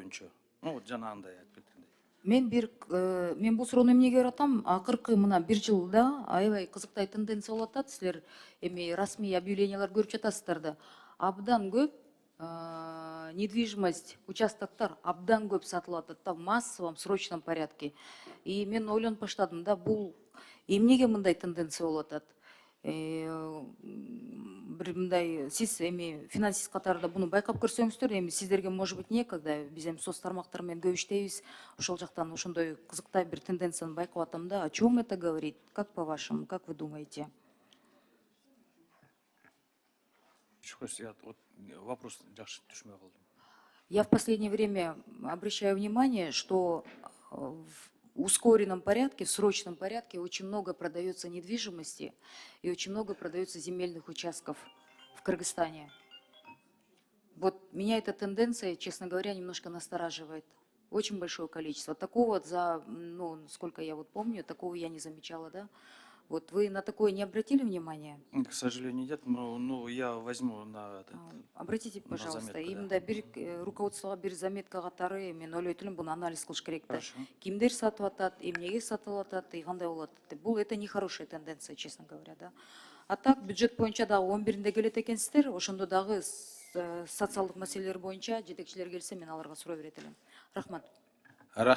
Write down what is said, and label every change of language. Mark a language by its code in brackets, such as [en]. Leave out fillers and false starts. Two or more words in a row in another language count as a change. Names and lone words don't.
[ky] Вот жанагындай айтып кеткендей. Мен бул суроону эмнеге берип атам? Акыркы мына бир жылда аябай кызыктай тенденция болуп атат. Силер эми расмий объявлениялар көрүп жатасыздар да. Абдан көп недвижимость, участоктор абдан көп сатылып атат да, [ru] в массовом, срочном порядке. [ky] И мен ойлонуп баштадым да, бул эмнеге мындай тенденция болуп атат? Бир мындай сиз эми финансист катарында буну байкап көрсөңүздөр, эми сиздерге [ru] может быть некогда, [ky] биз эми соц тармактар менен көп иштейбиз, ошол жактан ошондой кызыктай бир тенденцияны байкап атам да. [ru] О чем это говорит? Как по-вашему, как вы думаете? [ky] Вопрос жакшы түшүнбөй калдым. [ru] Я в последнее время обращаю внимание, что в ускоренном порядке, в срочном порядке очень много продается недвижимости и очень много продается земельных участков в Кыргызстане. Вот меня эта тенденция, честно говоря, немножко настораживает. Очень большое количество. Такого ну, сколько я вот помню, такого я не замечала, да? Вот вы на такое не обратили внимания? К сожалению, нет, но я возьму на это. Обратите, на пожалуйста, заметку, [ky] именно руководствоға бир заметка катары мен ойлойт элем, буну анализ кылыш керек да. Хорошо. Кимдер сатып атат, эмнеге сатылып атат, и кандай болот деп. [ru] Бул это нехорошая тенденция, честно говоря, да. [ky] А так бюджет боюнча дагы 11-нде келет экенсиздер, ошондо дагы социалдык маселелер боюнча жетекчилер келсе мен аларга суроо берет элем. Рахмат.